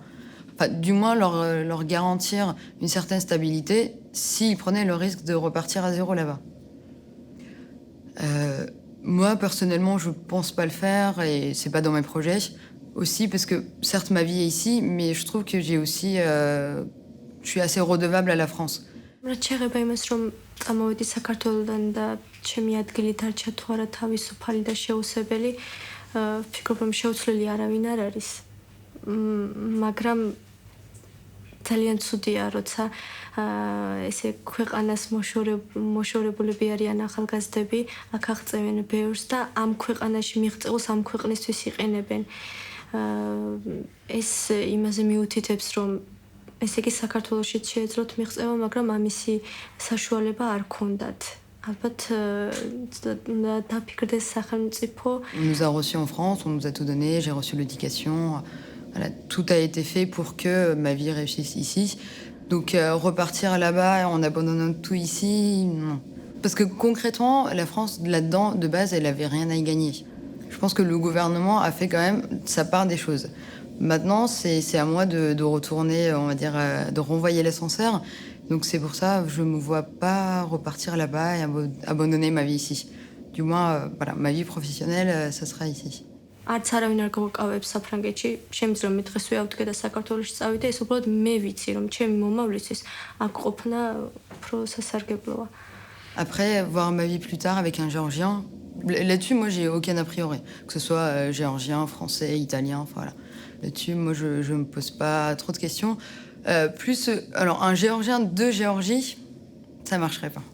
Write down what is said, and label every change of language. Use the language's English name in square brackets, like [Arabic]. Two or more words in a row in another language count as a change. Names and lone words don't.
[French] Enfin, du moins leur garantir une certaine stabilité s'ils prenaient le risque de repartir à zéro là-bas. Moi, personnellement, je pense pas le faire et c'est pas dans mes projets. Aussi parce que, certes, ma vie est ici, mais je trouve que j'ai aussi... je suis assez redevable à la France. [Georgian] ძალიან ცუდია, როცა ესე ქვეყანას მოშორებულები არიან ახალგაზრდები, აქ აღწევენ ბევრს და ამ ქვეყანაში მიღწეულს ამ ქვეყნისთვის იყენებენ. ეს იმაზე მიუთითებს, რომ ესე იგი საქართველოშიც შეეძლოთ მიღწევა, მაგრამ ამისი საშუალება არ ქონდათ. ალბათ უნდა დაფიქრდეს სახელმწიფო. [French] On nous a reçus en France, on nous a tout donné, j'ai reçu l'éducation. Voilà, tout a été fait pour que ma vie réussisse ici. Donc repartir là-bas en abandonnant tout ici, non. Parce que concrètement, la France, là-dedans, de base, elle n'avait rien à y gagner. Je pense que le gouvernement a fait quand même sa part des choses. Maintenant, c'est à moi de retourner, on va dire, de renvoyer l'ascenseur. Donc c'est pour ça que je ne me vois pas repartir là-bas et abandonner ma vie ici. Du moins, voilà, ma vie professionnelle, ça sera ici. [Georgian] არც არავინ არ გავაკავებს საფრანგეთში, შემიძლია მე დღეს ვიავდგე და საქართველოში წავიდე, ეს უბრალოდ მე ვიცი, რომ ჩემი მომავლისთვის აქ ყოფნა უფრო სასარგებლოა. [French] Après, voir ma vie plus tard avec un Géorgien, là-dessus, moi, j'ai aucun a priori. Que ce soit géorgien, français, italien, voilà. Là-dessus, moi, je me pose pas trop de questions. Alors, un Géorgien de Géorgie, ça marcherait pas.